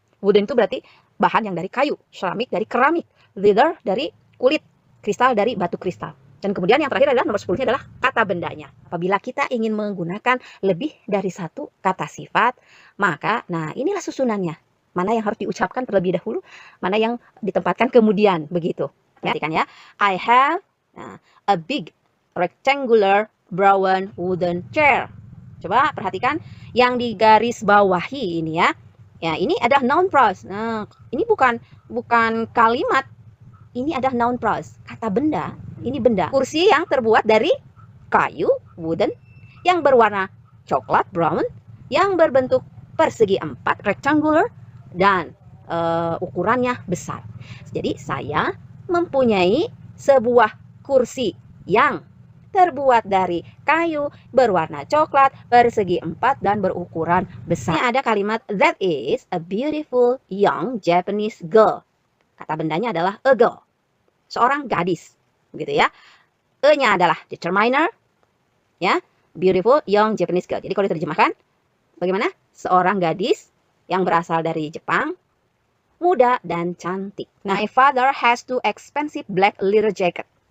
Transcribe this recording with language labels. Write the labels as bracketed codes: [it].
[id] Wooden itu berarti bahan yang dari kayu, ceramic dari keramik, leather dari kulit, kristal dari batu kristal. Dan kemudian yang terakhir adalah nomor 10-nya adalah kata bendanya. Apabila kita ingin menggunakan lebih dari satu kata sifat, maka nah inilah susunannya. Mana yang harus diucapkan terlebih dahulu, mana yang ditempatkan kemudian, begitu. Perhatikan ya. [en] I have a big rectangular brown wooden chair. [id] Coba perhatikan yang di garis bawahi ini ya. Ya, ini ada noun phrase. Nah, ini bukan kalimat. Ini ada noun phrase. Kata benda. Ini benda. Kursi yang terbuat dari kayu, wooden, yang berwarna coklat, brown, yang berbentuk persegi 4, rectangular, dan ukurannya besar. Jadi saya mempunyai sebuah kursi yang terbuat dari kayu, berwarna coklat, persegi 4, dan berukuran besar. Ini ada kalimat [en] that is a beautiful young Japanese girl. [id] Kata bendanya adalah a girl, seorang gadis, begitu ya. E-nya adalah determiner, ya, [en] beautiful young Japanese girl. [id] Jadi kalau diterjemahkan, bagaimana? Seorang gadis yang berasal dari Jepang, muda dan cantik. Nah, [en] my father has two expensive black leather jacket.